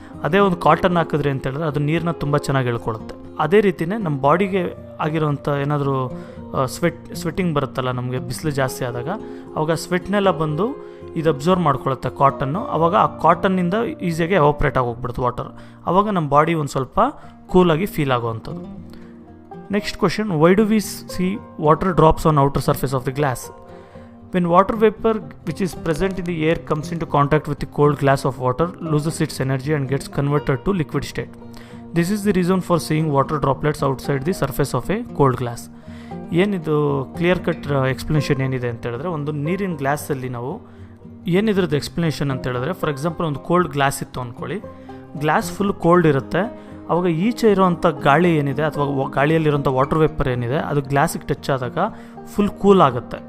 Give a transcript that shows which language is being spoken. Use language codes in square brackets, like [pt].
[kn] ಅದೇ ಒಂದು ಕಾಟನ್ ಹಾಕಿದ್ರೆ ಅಂತ ಹೇಳಿದ್ರೆ ಅದು ನೀರನ್ನ ತುಂಬ ಚೆನ್ನಾಗಿ ಎಳ್ಕೊಳ್ಳುತ್ತೆ. ಅದೇ ರೀತಿಯೇ ನಮ್ಮ ಬಾಡಿಗೆ ಆಗಿರೋಂಥ ಏನಾದರೂ ಸ್ವೆಟ್ಟಿಂಗ್ ಬರುತ್ತಲ್ಲ, ನಮಗೆ ಬಿಸಿಲು ಜಾಸ್ತಿ ಆದಾಗ ಅವಾಗ ಸ್ವೆಟ್ನೆಲ್ಲ ಬಂದು ಇದು ಅಬ್ಸರ್ವ್ ಮಾಡ್ಕೊಳ್ಳುತ್ತೆ ಕಾಟನ್ನು. ಆವಾಗ ಆ ಕಾಟನ್ನಿಂದ ಈಸಿಯಾಗಿ ಎವಾಪ್ರೇಟ್ ಆಗಿ ಹೋಗ್ಬಿಡುತ್ತೆ ವಾಟರ್. ಆವಾಗ ನಮ್ಮ ಬಾಡಿ ಒಂದು ಸ್ವಲ್ಪ ಕೂಲಾಗಿ ಫೀಲ್ ಆಗುವಂಥದ್ದು. [en] Next question, why do we see water drops on outer surface of the glass? When water vapor which is present in the air comes into contact with the cold glass of water, loses its energy and gets converted to liquid state. This is the reason for seeing water droplets outside the surface of a cold glass. [kn] ಏನಿದು clear cut explanation ಏನಿದೆ ಅಂತ ಹೇಳಿದ್ರೆ, ಒಂದು ನೀರಿನ ಗ್ಲಾಸಲ್ಲಿ ನಾವು ಏನಿದ್ರದ್ದು explanation ಅಂತ ಹೇಳಿದ್ರೆ, [en] for example [kn] ಒಂದು ಕೋಲ್ಡ್ ಗ್ಲಾಸ್ ಇತ್ತು ಅಂದ್ಕೊಳ್ಳಿ, ಗ್ಲಾಸ್ ಫುಲ್ ಕೋಲ್ಡ್ ಇರುತ್ತೆ. ಅವಾಗ ಈಚೆ ಇರೋವಂಥ ಗಾಳಿ ಏನಿದೆ ಅಥವಾ ಗಾಳಿಯಲ್ಲಿರೋಂಥ ವಾಟರ್ ವೇಪರ್ ಏನಿದೆ ಅದು ಗ್ಲಾಸಿಗೆ ಟಚ್ ಆದಾಗ ಫುಲ್ ಕೂಲ್ ಆಗುತ್ತೆ.